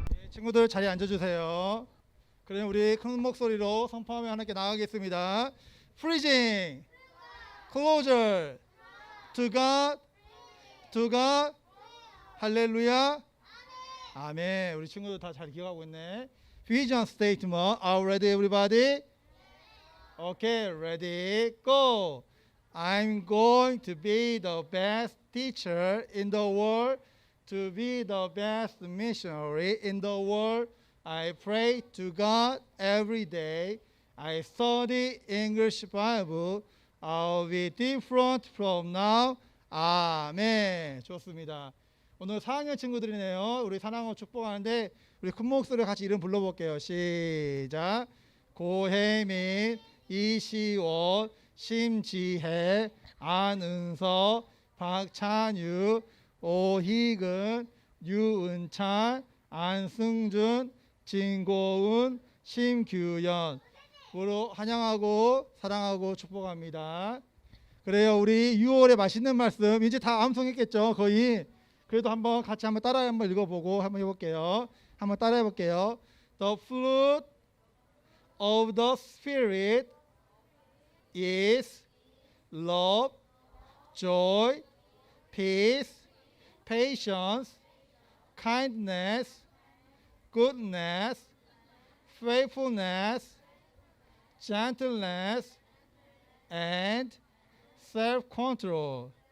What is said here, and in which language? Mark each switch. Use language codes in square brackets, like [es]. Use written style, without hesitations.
[ko] 친구들 자리에 앉아주세요. 그럼 우리 큰 목소리로 선포하며 하나님께 나가겠습니다. [en] Freezing, closer, to God, to God, 할렐루야, 아멘. [ko] 우리 친구들 다 잘 기억하고 있네. [en] Vision statement, are ready everybody? Okay, ready, go. I'm going to be the best teacher in the world, to be the best missionary in the world. I pray to God every day. I study English Bible. I'll be different from now. [ko] 아멘. 좋습니다. 오늘 4학년 친구들이네요. 우리 사랑하고 축복하는데 우리 큰 목소리로 같이 이름 불러볼게요. 시작. 고혜민, 이시원, 심지혜, 안은서, 박찬유, 오희근, 유은찬, 안승준, 진고은, 심규연. 으로 환영하고 사랑하고 축복합니다. 그래요. 우리 6월에 맛있는 말씀 이제 다 암송했겠죠. 거의. 그래도 한번 같이 한번 따라 한번 읽어보고 한번 해볼게요. 한번 따라해 볼게요. [en] The fruit of the Spirit is love, joy, peace, patience, kindness, goodness, faithfulness, gentleness, and self-control.